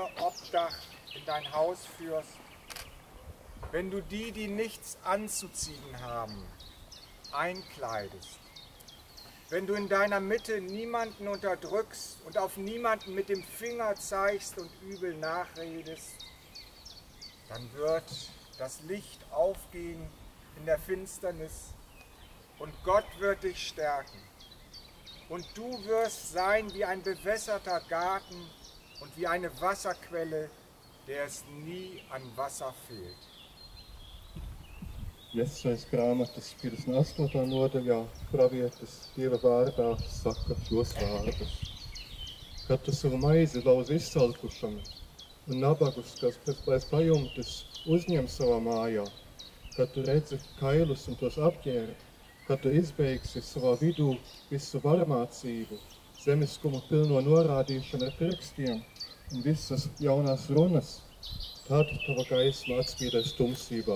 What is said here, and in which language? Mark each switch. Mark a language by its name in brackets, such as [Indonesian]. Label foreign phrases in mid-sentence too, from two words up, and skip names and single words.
[German] Obdach in dein Haus führst, wenn du die, die nichts anzuziehen haben, einkleidest, wenn du in deiner Mitte niemanden unterdrückst und auf niemanden mit dem Finger zeigst und übel nachredest, dann wird das Licht aufgehen in der Finsternis und Gott wird dich stärken. Und du wirst sein wie ein bewässerter Garten und wie eine Wasserquelle, der es nie an Wasser fehlt. [Latvian] Iesais grāmatas 58. nodaļā pravietis Dieva vārdā saka šos vārdus. Kad tu savu maizi lauz izsalkušam un nabagus, kas pēc pajumtes uzņem savā mājā, kad tu redzi kailus un tos apģēri, kad tu izbeigsi savā vidū visu varmācību, zemiskumu pilno norādīšanu ar pirkstiem un visas jaunās runas, tad tava gaisma atspīdēs tumsībā.